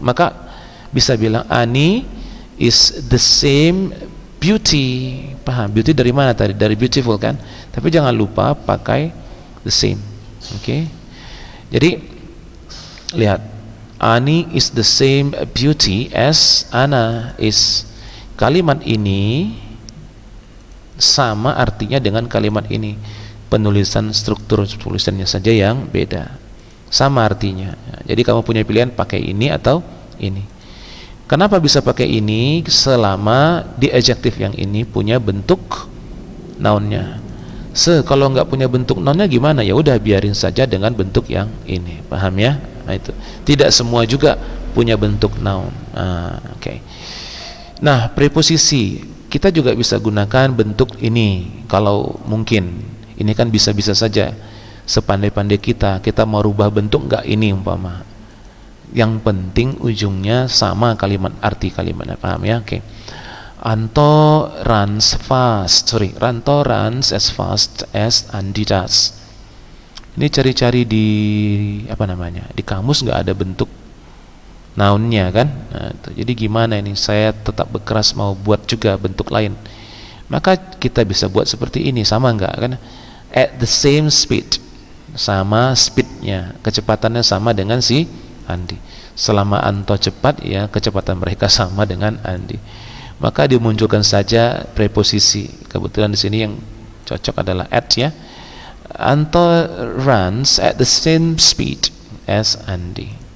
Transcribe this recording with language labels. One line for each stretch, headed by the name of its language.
Indonesian: Maka bisa bilang
English: Ani is the same beauty.
Indonesian: Paham? Beauty dari mana tadi? Dari beautiful, kan? Tapi jangan lupa pakai
English: the same.
Indonesian: Oke. Jadi lihat,
English: Ani is the same beauty as Ana is.
Indonesian: Kalimat ini sama artinya dengan kalimat ini. Penulisan, struktur tulisannya saja yang beda. Sama artinya. Jadi kamu punya pilihan pakai ini atau ini. Kenapa bisa pakai ini? Selama di adjektif yang ini punya bentuk nounnya. Kalau nggak punya bentuk nounnya gimana? Ya udah biarin saja dengan bentuk yang ini. Paham, ya? Nah, itu. Tidak semua juga punya bentuk noun. Oke. Nah, preposisi kita juga bisa gunakan bentuk ini kalau mungkin. Ini kan bisa-bisa saja. Sepandai-pandai kita mau rubah bentuk nggak ini umpama. Yang penting ujungnya sama kalimat, arti kalimatnya. Paham, ya? Oke.
English: Anto runs fast. Ranto runs as fast as Andi does.
Indonesian: Ini cari-cari di apa namanya? Di kamus nggak ada bentuk nounnya, kan? Nah, itu. Jadi gimana ini? Saya tetap berkeras mau buat juga bentuk lain. Maka kita bisa buat seperti ini, sama nggak, kan?
English: At the same speed.
Indonesian: sama speednya, kecepatannya sama dengan si Andi. Selama Anto cepat, ya kecepatan mereka sama dengan Andi. Maka dimunculkan saja preposisi. Kebetulan di sini yang cocok adalah at, ya.
English: Anto runs at the same speed as Andi.